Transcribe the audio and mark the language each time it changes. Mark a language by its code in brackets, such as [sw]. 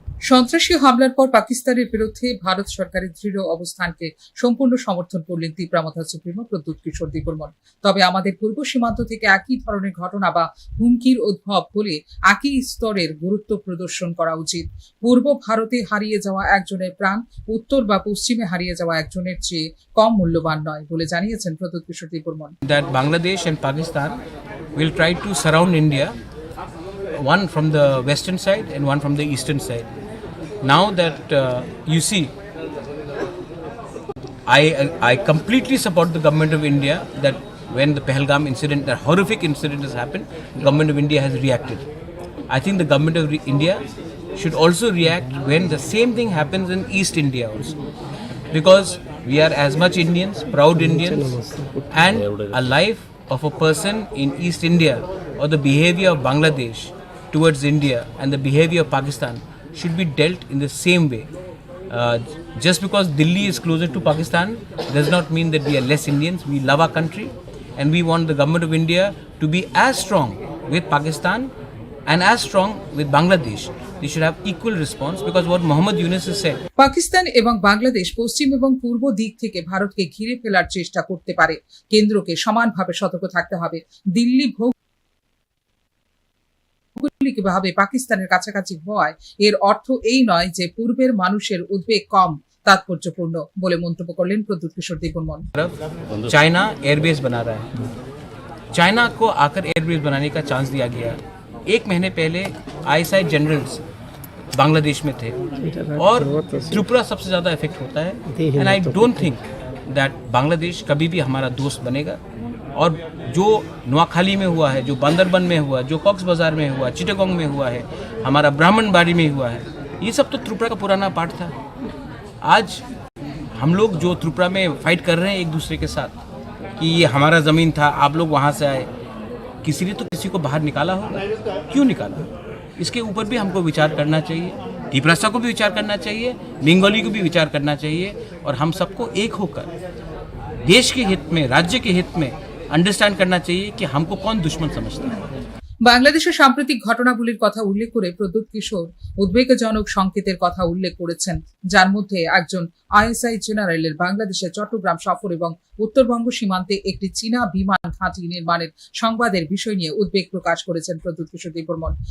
[bn] সন্ত্রাসী হামলার পর পাকিস্তানের বিরুদ্ধে ভারত সরকারের দৃঢ় অবস্থানকে সম্পূর্ণ সমর্থন করলেন তিপ্রামথা সুপ্রিমো প্রদ্যুৎ কিশোর দেববর্মন। তবে আমাদের পূর্ব সীমান্ত থেকে একই ধরনের ঘটনা বা হুমকির উদ্ভব হলে একই স্তরের গুরুত্ব প্রদর্শন করা উচিত। পূর্ব ভারতে হারিয়ে যাওয়া একজনের প্রাণ উত্তর বা পশ্চিমে হারিয়ে যাওয়া একজনের চেয়ে কম মূল্যবান নয় বলে জানিয়েছেন প্রদ্যুৎ কিশোর Debbarman. [en] That Bangladesh and Pakistan will try to surround India, one from the western side and one from the eastern side. Now that you see, I completely support the government of India that when the Pahalgam incident, that horrific incident has happened, the government of India has reacted. I think the government of India should also react when the same thing happens in East India also. Because we are as much Indians, proud Indians, and a life of a person in East India or the behavior of Bangladesh towards India and the behavior of Pakistan should be dealt in the same way. Just because Delhi is closer to Pakistan does not mean that we are less Indians. We love our country and we want the government of India to be as strong with Pakistan and as strong with Bangladesh they should have equal response, because what Muhammad Yunus has said, [bn] Pakistan এবং বাংলাদেশ পশ্চিম এবং পূর্ব দিক থেকে ভারতকে ঘিরে ফেলার চেষ্টা করতে পারে। কেন্দ্রকে সমানভাবে সতর্ক থাকতে হবে। দিল্লি ভৌগোলিকভাবে পাকিস্তানের কাছাকাছি হওয়ায় এর অর্থ এই নয় যে পূর্বের মানুষের উদ্বেগ কম তাৎপর্যপূর্ণ বলে মন্তব্য করলেন প্রদ্যুৎ কিশোর দেববর্মন। [hi] चाइना एयरबेस बना रहा है। चाइना को आकर एयरबेस बनाने का चांस दिया गया। एक महीने पहले ISI जनरल्स बांग्लादेश में थे और त्रिपुरा सबसे ज़्यादा इफेक्ट होता है। [en] and I don't think that [hi] Bangladesh कभी भी हमारा दोस्त बनेगा। और जो नोआखाली में हुआ है, जो बांदरबन में हुआ, जो कॉक्स बाजार में हुआ, चिटागोंग में हुआ है, हमारा ब्राह्मणबाड़ी में हुआ है, ये सब तो त्रिपुरा का पुराना पार्ट था। आज हम लोग जो त्रिपुरा में फाइट कर रहे हैं एक दूसरे के साथ कि ये हमारा ज़मीन था, आप लोग वहाँ से आए, किसी ने तो किसी को बाहर निकाला होगा। क्यों निकाला? इसके ऊपर भी हमको विचार करना चाहिए। त्रिपुरा को भी विचार करना चाहिए, बंगाली को भी विचार करना चाहिए, और हम सबको एक होकर देश के हित में, राज्य के हित में अंडरस्टैंड करना चाहिए कि हमको कौन दुश्मन समझता है। [bn] বাংলাদেশের সাম্প্রতিক ঘটনাগুলির কথা উল্লেখ করে প্রদ্যুৎ কিশোর উদ্বেগজনক সংকেতের কথা উল্লেখ করেছেন, যার মধ্যে একজন ISI জেনারেলের বাংলাদেশের চট্টগ্রাম সফর এবং উত্তরবঙ্গ সীমান্তে একটি চীনা বিমান ঘাঁটি নির্মাণের সংবাদের বিষয় নিয়ে উদ্বেগ প্রকাশ করেছেন প্রদ্যুৎ কিশোর দেববর্মন।